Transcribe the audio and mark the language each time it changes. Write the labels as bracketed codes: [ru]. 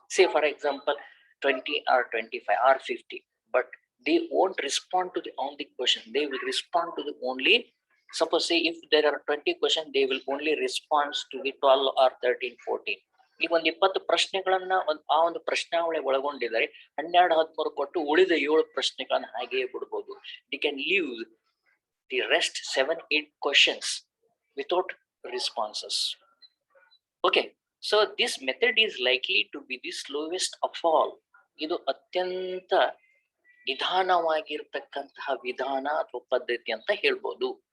[en] Say for example 20 or 25 or 50, but they won't respond to all the questions. They will respond to the only, suppose say if there are 20 questions, they will only respond to the 12 or 13, 14. [kn] ಈಗ ಒಂದು 20 ಪ್ರಶ್ನೆಗಳನ್ನ ಆ ಒಂದು ಪ್ರಶ್ನಾವಳಿ ಒಳಗೊಂಡಿದ್ದಾರೆ, 12, 13 ಕೊಟ್ಟು ಉಳಿದ 7 ಪ್ರಶ್ನೆಗಳನ್ನ ಹಾಗೆಯೇ ಬಿಡ್ಬೋದು. [en] They can leave the rest 7, 8 questions without responses. Okay, so this method is likely to be the slowest of all. [kn] ಇದು ಅತ್ಯಂತ ನಿಧಾನವಾಗಿರ್ತಕ್ಕಂತಹ ವಿಧಾನ ಅಥವಾ ಪದ್ಧತಿ ಅಂತ ಹೇಳ್ಬೋದು.